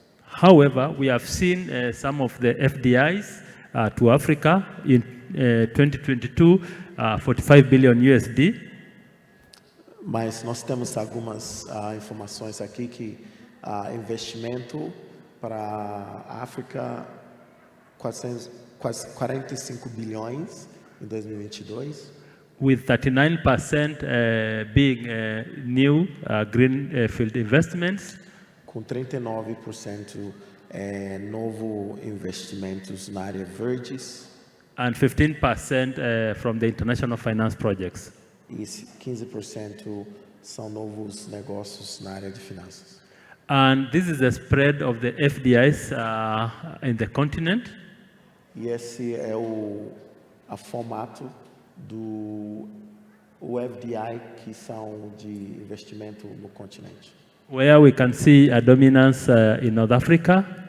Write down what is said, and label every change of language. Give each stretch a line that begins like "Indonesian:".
English: However, we have seen some of the FDIs to Africa in 2022, 45 billion USD.
Portuguese: Mas nós temos algumas informações aqui que investimento para a África quase 45 bilhões em 2022.
English: With 39% being new greenfield investments.
Portuguese: Com 39% novo investimentos na área verdes.
English: And 15% from the international finance projects.
Portuguese: E 15% são novos negócios na área de finanças.
English: And this is the spread of the FDIs in the continent.
Portuguese: E esse é o formato do FDI, que são de investimento no continente.
English: Where we can see a dominance in North Africa.